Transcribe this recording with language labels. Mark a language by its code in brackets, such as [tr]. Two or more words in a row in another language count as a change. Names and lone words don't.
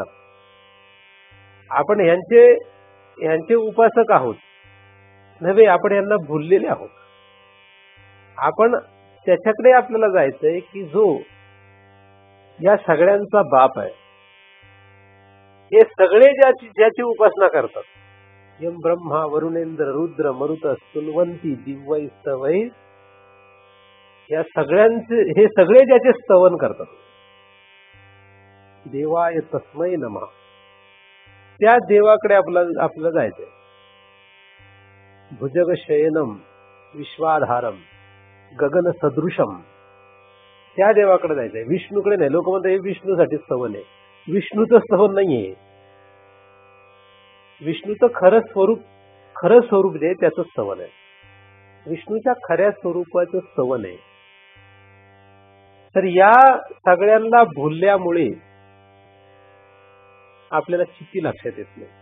[mr] आपण यांचे उपासक आहोत नव्हे, आपण यांना भुललेले आहोत. आपण त्याच्याकडे आपल्याला जायचंय की जो या सगळ्यांचा बाप आहे. हे सगळे ज्याची उपासना करतात, [sa] यम ब्रह्मा वरुणेंद्र रुद्र मरुत स्तुन्वंती दिव्यैस्तवै, [mr] या सगळ्यांचे हे सगळे ज्याचे स्तवन करतात, [sa] देवाय तस्मै नमः, [mr] त्या देवाकडे आपल्याला जायचंय. [sa] भुजग शयनम विश्वाधारम गगन सदृशम, [mr] त्या देवाकडे जायचंय. विष्णूकडे नाही. लोक म्हणतात हे विष्णूसाठी स्तवन आहे. विष्णूचं स्तवन नाहीये. विष्णूचं खरं स्वरूप जे त्याचं स्तवन आहे. विष्णूच्या खऱ्या स्वरूपाचं स्तवन आहे. तर या सगळ्यांना भुलल्यामुळे आपल्याला स्थिती लक्षात येत नाही.